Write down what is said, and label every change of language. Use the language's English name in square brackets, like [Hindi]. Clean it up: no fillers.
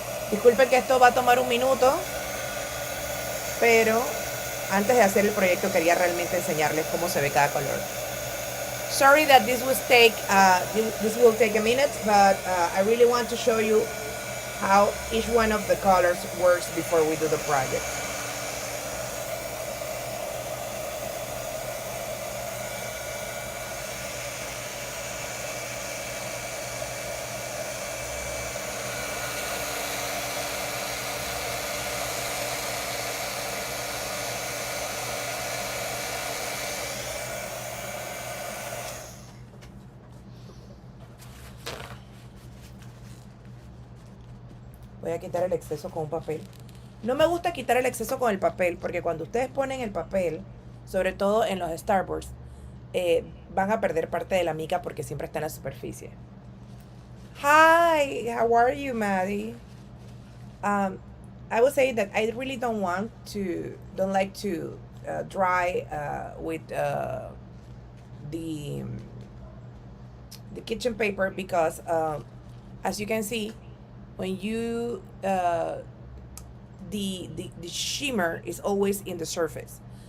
[Spanish] Disculpen que esto va a tomar un minuto, pero antes de hacer el proyecto quería realmente enseñarles cómo se ve cada color. [English] Sorry that this will take a minute, but I really want to show you how each one of the colors works before we do the project. [Spanish] Voy a quitar el exceso con un papel. No me gusta quitar el exceso con el papel porque cuando ustedes ponen el papel, sobre todo en los Starburst, van a perder parte de la mica porque siempre está en la superficie. [English] Hi, how are you, Maddie? I would say that I really don't like to dry with the kitchen paper because as you can see, when you the shimmer is always in the surface.